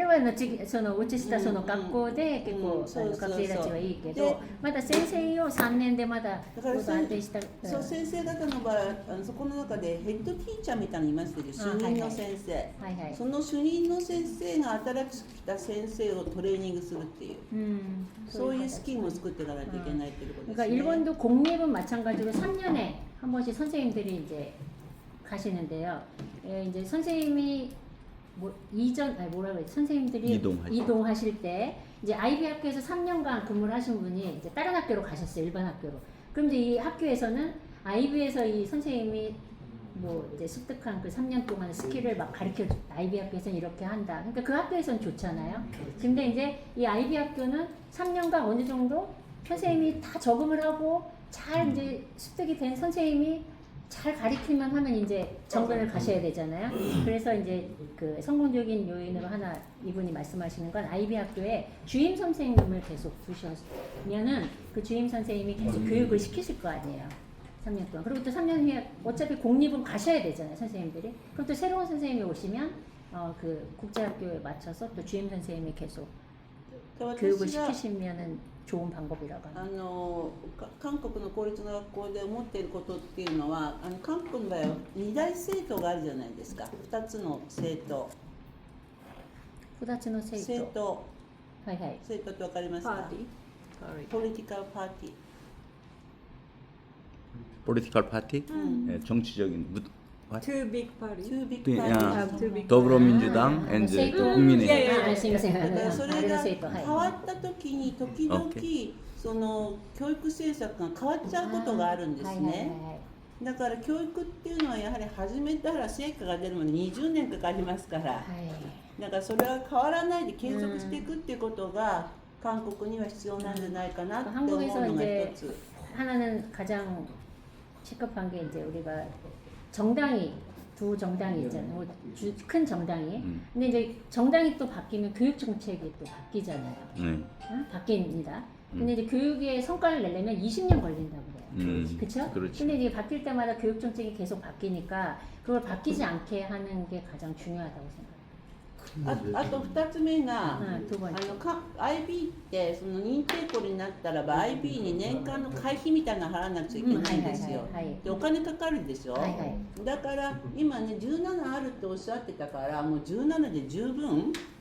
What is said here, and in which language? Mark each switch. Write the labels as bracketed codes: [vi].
[ja] あれはそのうちしたその学校で結構学生たちはいいけど、まだ先生を3年でまだ安定した。そう、先生方の場合そこの中でヘッドティーチャーみたいにいますけど、主任の先生、その主任の先生が新しく来た先生をトレーニングするっていう、そういうスキームを作っていかないといけないっていうことですね。 [ko] 그러니까 일본도 공립은 마찬가지로 3년에 한 번씩 선생님들이 이제 가시는데요. 이제 선생님이 선생님들이 이동하실 때 이제 IB 학교에서 3년간 근무를 하신 분이 이제 다른 학교로 가셨어요. 일반 학교로. 그럼 이제 이 학교에서는 IB에서 이 선생님이 뭐 이제 습득한 그 3년 동안 스킬을 막 가르쳐 줘. IB 학교에서는 이렇게 한다. 그러니까 그 학교에서는 좋잖아요. 근데 이제 이 IB 학교는 3년간 어느 정도 선생님이 다 적응을 하고 잘 이제 습득이 된 선생님이 잘 가르치면 하면 이제 정근을 가셔야 되잖아요. 그래서 이제 그 성공적인 요인으로 하나 이분이 말씀하시는 건 IB 학교에 주임 선생님을 계속 두셨면은 그 주임 선생님이 계속 교육을 시키실 거 아니에요. 3년 동안. 그리고 또 3년 후에 어차피 공립은 가셔야 되잖아요, 선생님들이. 그럼 또 새로운 선생님이 오시면 그 국제학교에 맞춰서 또 주임 선생님이 계속 교육을 시키시면은 좋은 방법이라고 합니다. [ja] 韓国の公立の学校で思っていることっていうのは、韓国の場合は二大政党があるじゃないですか。 2つの政党。 2つの政党。はいはい。政党ってわかりますか？ポリティカルパーティー。 [en] Political party? [ko] 정치적인 [en] Two big parties. [ko] 더불어민주당 and 국민의힘. [ja] すみません。それが変わった時に時々その教育政策が変わっちゃうことがあるんですね。だから教育っていうのはやはり始めたら成果が出るまで20年かかりますから、だからそれは変わらないで継続していくっていうことが韓国には必要なんじゃないかなって思うのが一つ。 [ko] 하나는 가장 시급한 게 이제 우리가 정당이 두 정당이 있잖아요. 큰 정당이. 근데 이제 정당이 또 바뀌면 교육 정책이 또 바뀌잖아요. 바뀝니다. 근데 이제 교육의 성과를 내려면 20년 걸린다고 그래요. 그렇죠? 근데 이제 바뀔 때마다 교육 정책이 계속 바뀌니까 그걸 바뀌지 않게 하는 게 가장 중요하다고 생각해요. [ja] あと2つ目が、IB ってその認定校になったらば IB に年間の会費みたいなの払わなくちゃいけないんですよ。でお金かかるでしょ。だから今ね17あるっておっしゃってたからもう17で十分。